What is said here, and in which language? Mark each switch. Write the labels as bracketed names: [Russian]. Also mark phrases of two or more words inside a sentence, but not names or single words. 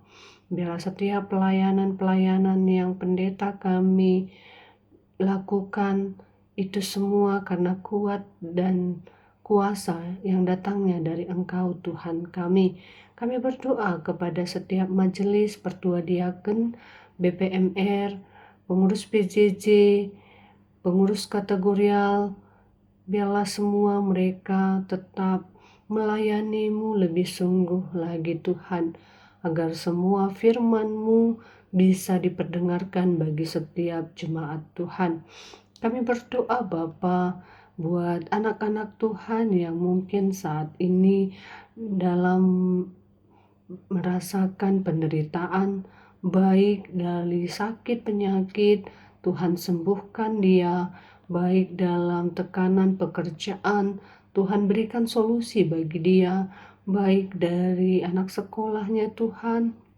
[Indonesian] Bila setiap pelayanan yang pendeta kami lakukan, itu semua karena kuat dan kuasa yang datangnya dari Engkau Tuhan kami. Kami berdoa kepada setiap majelis pertua diaken, BPMR, pengurus PJJ, pengurus kategorial, biarlah semua mereka tetap melayani-Mu lebih sungguh lagi Tuhan. agar semua firman-Mu bisa diperdengarkan bagi setiap jemaat Tuhan. Kami berdoa Bapa buat anak-anak Tuhan yang mungkin saat ini dalam merasakan penderitaan, baik dari sakit penyakit, Tuhan sembuhkan dia, baik dalam tekanan pekerjaan, Tuhan berikan solusi bagi dia, baik dari anak sekolahnya Tuhan.